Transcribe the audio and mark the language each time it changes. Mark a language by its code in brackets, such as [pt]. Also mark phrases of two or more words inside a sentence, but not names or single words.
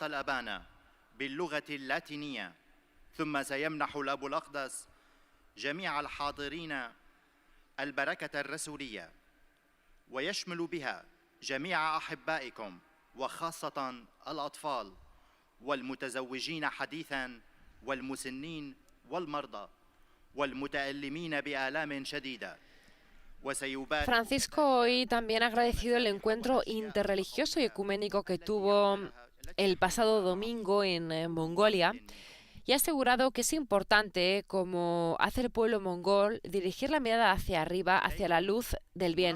[ar] الأبانا باللغة اللاتينية، ثم سيمنح الأب الأقدس جميع الحاضرين البركة الرسولية، ويشمل بها جميع أحبائكم وخاصة الأطفال والمتزوجين حديثاً والمسنين والمرضى والمتألمين بآلام شديدة. [es] Francisco hoy también ha agradecido el encuentro interreligioso y ecuménico que tuvo el pasado domingo en Mongolia y ha asegurado que es importante, como hace el pueblo mongol, dirigir la mirada hacia arriba, hacia la luz del bien.